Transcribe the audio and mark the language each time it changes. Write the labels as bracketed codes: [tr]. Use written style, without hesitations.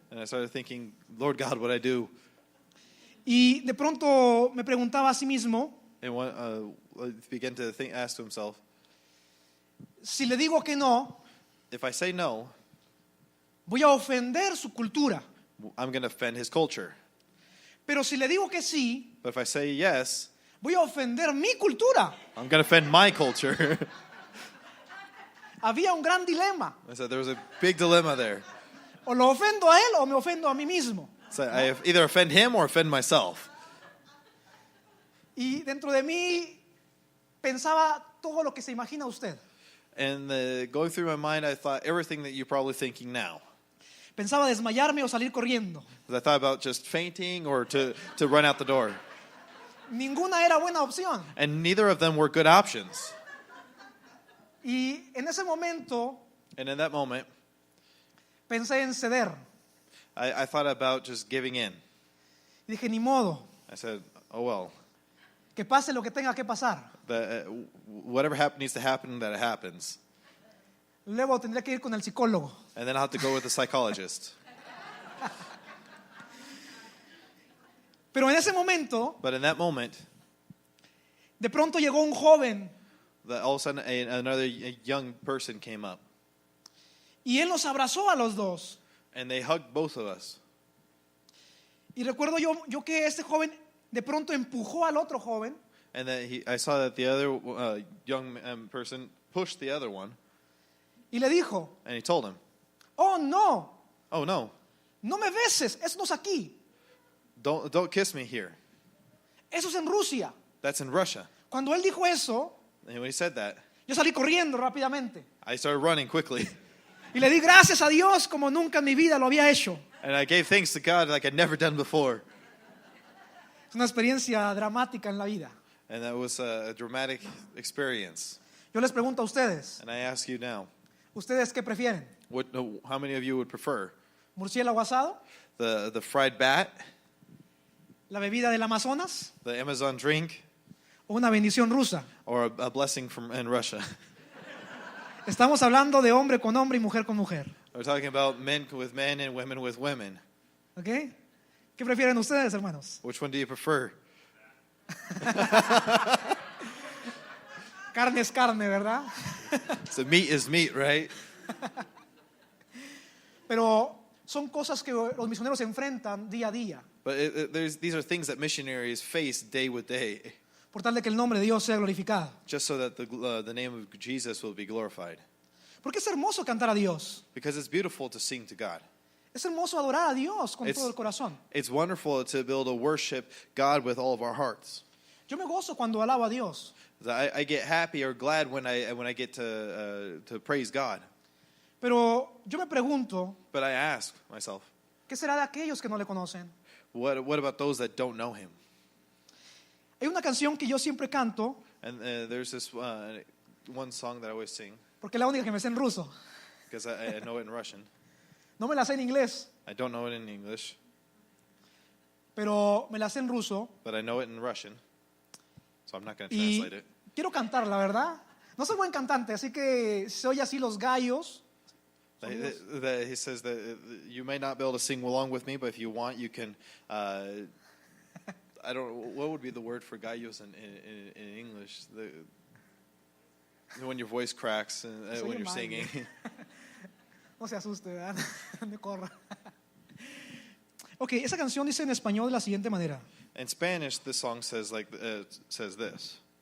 [en] and I started thinking, Lord God, what I do? [es] Y de pronto me preguntaba a sí mismo, [en] And began to ask to himself, [es] si le digo que no, [en] if I say no, [es] voy a ofender su cultura. [en] I'm going to offend his culture. [es] Pero si le digo que sí, [en] But if I say yes, [es] voy a ofender mi cultura. [en] I'm going to offend my culture. [es] Había un gran dilema. [en] I said there was a big dilemma there. [es] O lo ofendo a él o me ofendo a mí mismo. [en] So I either offend him or offend myself. [es] Y dentro de mí pensaba todo lo que se imagina usted. [en] And going through my mind, I thought everything that you're probably thinking now. [es] Pensaba desmayarme o salir corriendo. [en] I thought about just fainting or to run out the door. [es] Ninguna era buena opción. [en] And neither of them were good options. [es] Y en ese momento [en] And in that moment, [es] pensé en ceder. [en] I thought about just giving in. [es] Y dije, ni modo, [en] I said, oh well, [es] que pase lo que tenga que pasar. [en] whatever needs to happen, that it happens. [es] Luego tendré que ir con el psicólogo. [en] And then I'll have to go with the psychologist. [es] Pero en ese momento, [en] But in that moment, [es] de pronto llegó un joven [en] all of a sudden another young person came up. [es] y él nos abrazó a los dos. [en] And they hugged both of us. [es] Y recuerdo yo que este joven de pronto empujó al otro joven [en] And that I saw that the other young person pushed the other one. [es] y le dijo, [en] And he told him, [es] oh no, [en] oh no, [es] no me beses, eso no es aquí, [en] don't kiss me here. [es] eso es en Rusia. [en] That's in Russia. [es] Cuando él dijo eso, [en] And when he said that, [es] yo salí corriendo rápidamente [en] I started running quickly. [es] y le di gracias a Dios como nunca en mi vida lo había hecho. [en] And I gave thanks to God like I'd never done before. [es] Es una experiencia dramática en la vida. [en] And that was a dramatic experience. [es] Yo les pregunto a ustedes, [en] And I ask you now, [es] ¿ustedes qué prefieren? [en] how many of you would prefer [es] ¿Murciélago asado? [en] the fried bat, [es] ¿La bebida del Amazonas? [en] the Amazon drink, [es] ¿O una bendición rusa? [en] or a blessing in Russia? [es] Estamos hablando de hombre con hombre y mujer con mujer. [en] We're talking about men with men and women with women. [es] ¿Ok? ¿Qué prefieren ustedes, hermanos? [en] Which one do you prefer? [es] Carne es carne, ¿verdad? [en] So meat is meat, right? [es] Pero son cosas que los misioneros enfrentan día a día, [en] But these are things that missionaries face day with day, [es] por tal de que el nombre de Dios sea glorificado. [en] just so that the name of Jesus will be glorified. [es] Porque es hermoso cantar a Dios. [en] Because it's beautiful to sing to God. [es] Es hermoso adorar a Dios con [en] It's- [es] todo el corazón. [en] It's wonderful to be able to worship God with all of our hearts. [es] Yo me gozo cuando alabo a Dios. [en] I get happy or glad when I get to praise God. [es] Pero yo me pregunto, [en] But I ask myself, [es] ¿qué será de aquellos que no le conocen? [en] what about those that don't know Him? [es] Hay una canción que yo siempre canto, [en] And there's this one song that I always sing [es] porque es la única que me sé en ruso. [en] because I know it in Russian. [es] No me la sé en inglés, [en] I don't know it in English, [es] pero me la sé en ruso. [en] but I know it in Russian. So I'm not going to [es] Y [en] translate it. [es] quiero cantar, la verdad. No soy buen cantante, así que se oye así los gallos. [en] That he says that you may not be able to sing along with me, but if you want, you can. I don't. What would be the word for gallos in English? When your voice cracks [es] Se oye [en] when you're [es] mal, [en] singing. [es] No se asuste, ¿verdad? Me corra. Ok, esa canción dice en español de la siguiente manera. [en] In Spanish, this song says says this.